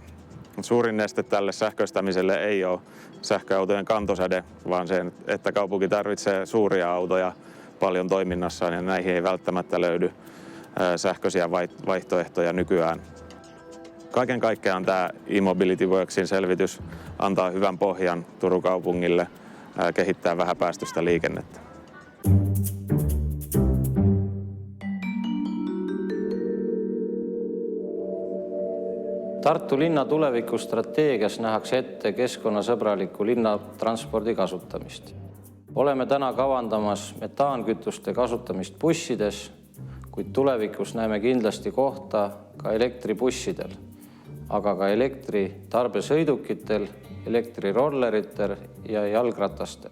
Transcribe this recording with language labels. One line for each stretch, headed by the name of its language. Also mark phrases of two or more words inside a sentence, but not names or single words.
Finnish: Suurin este tälle sähköistämiselle ei ole sähköautojen kantosäde, vaan se, että kaupunki tarvitsee suuria autoja paljon toiminnassaan ja näihin ei välttämättä löydy sähköisiä vaihtoehtoja nykyään. Kaiken kaikkiaan tämä E-Mobility Worksin selvitys antaa hyvän pohjan Turun kaupungille kehittää vähäpäästöistä liikennettä.
Estonian: Tartu linna tulevikustrateegias nähakse ette keskkonnasõbraliku linnatranspordi kasutamist. Oleme täna kavandamas metaankütuste kasutamist bussides, kuid tulevikus näeme kindlasti kohta ka elektribussidel, aga ka elektritarbesõidukitel, elektrirolleritel ja jalgratastel.